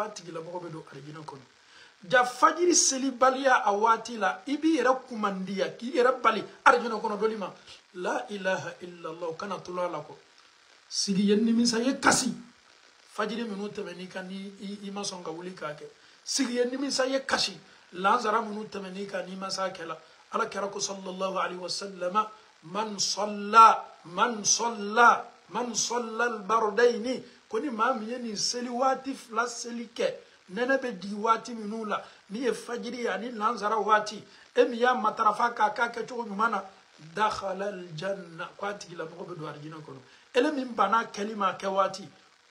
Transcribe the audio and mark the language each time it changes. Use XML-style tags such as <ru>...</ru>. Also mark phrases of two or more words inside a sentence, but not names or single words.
<bm>a tigilamɔgɔ bɛ don arijinɛ kɔnɔ ja fajiri seli baliya a waati la i b'i yɛrɛ kumandiya k'i yɛrɛ bali arijinɛ kɔnɔ doli ma</bm> <ar>لا إله إلا الله</ar> <bm>kana tolo a la kɔ sigi ye nimisa ye kasi fajiri minnu tɛmɛn'i kan ni i ma sɔn ka wuli k'a kɛ sigi ye nimisa ye kasi lansara minnu tɛmɛn'i kan n'i ma s'a kɛ la ala kɛra ko</bm> <ar>صلى الله عليه وسلم من صلى</ar> <bm>al-bardaini ko ni maa min ye nin seli waati fila seli kɛ nɛnɛ bɛ jigi waati minnu la ni ye fajiri ye ani lansara waati e min y'a matarafa k'a k'a kɛcogo ɲuman na</bm> <ar>دخل الجنة</ar> <bm>ko a tigilamɔgɔ bɛ don arijinɛ kɔnɔ ele min banna kɛli ma a kɛ</bm>